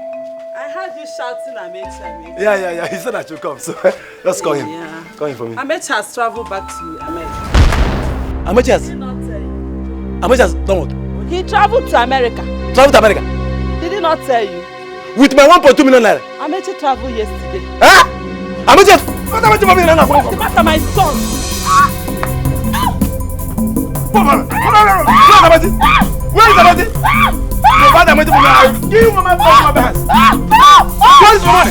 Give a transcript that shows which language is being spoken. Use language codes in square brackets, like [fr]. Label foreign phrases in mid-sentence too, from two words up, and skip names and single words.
[en] I heard you shouting Amechi. Yeah. He said I should come, so let's call him. Yeah. Call him for me. Amechi has traveled back to America. Amechi has? Amechi has done what? He traveled to America. Traveled to America? Did he not tell you? With my 1.2 million naira? Amechi traveled yesterday. Huh? Amechi has... What Amechi for me now? What's the matter, my son? Where is Amechi? Where is Amechi for me? I'll give you my hands. Where is my money?